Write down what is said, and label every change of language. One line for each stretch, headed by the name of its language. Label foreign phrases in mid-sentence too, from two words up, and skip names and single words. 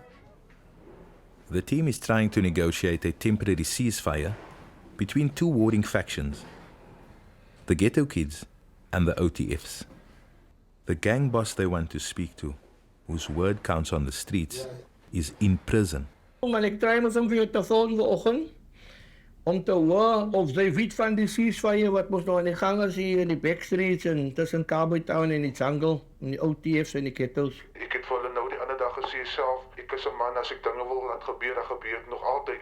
English: The team is trying to negotiate a temporary ceasefire between two warring factions, the Ghetto Kids and the OTFs. The gang boss they want to speak to, whose word counts on the streets, is in prison.
Afrikaans: Maar ik try met hom weer te volgende oggend om te hoor of sy weet van die ceasefire wat mos nou aan die gang is hier in die backstreets en tussen Cowboy Town en die jungle en die OTFs en die ghettos. Ek het vir hulle nou die ander dag gesê self, ek is 'n man, as ek dinge wil laat gebeur, dan gebeur dit nog altyd.